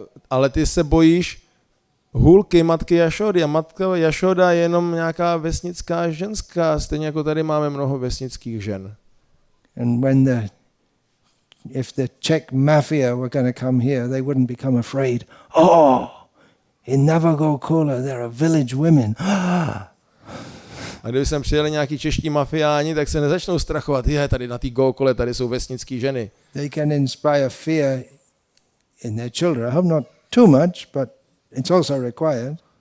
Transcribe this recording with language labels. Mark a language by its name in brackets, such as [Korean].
[Czech] Ale ty se bojíš hůlky matky Jašody. A matka Jašoda je jenom nějaká vesnická ženská, stejně jako tady máme mnoho vesnických žen. [English] And if the Czech mafia were going to come here, they wouldn't become afraid. Oh, in Nava Gokula there are village women. [Czech] A kdyby sem přijeli nějaký čeští mafiáni, tak se nezačnou strachovat. Tady na té Gokule, tady jsou vesnické ženy. [English] They can inspire fear in their children. I hope not too much, but it's also required.